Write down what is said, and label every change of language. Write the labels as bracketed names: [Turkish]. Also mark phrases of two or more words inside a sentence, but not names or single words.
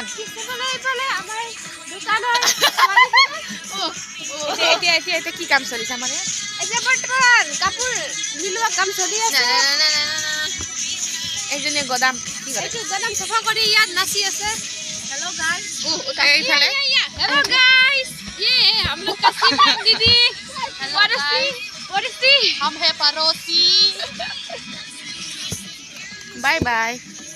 [Assamese] এইফালে আমাৰ দোকানৰ এতিয়া কি কাম চলিছে আমাৰ ইয়াত এতিয়া বৰ্তমান কাপোৰ মিলোৱা কাম চলি আছে এইজনীয়ে গদাম কি কৰে এইটো গদাম চাফা কৰি ইয়াত নাচি আছে [English] hello guys [Assamese] এইফালে [English] hello guys [Hindi] ये हम लोग का सीमन दीदी पड़ोसी हम है पड़ोसी [English] bye bye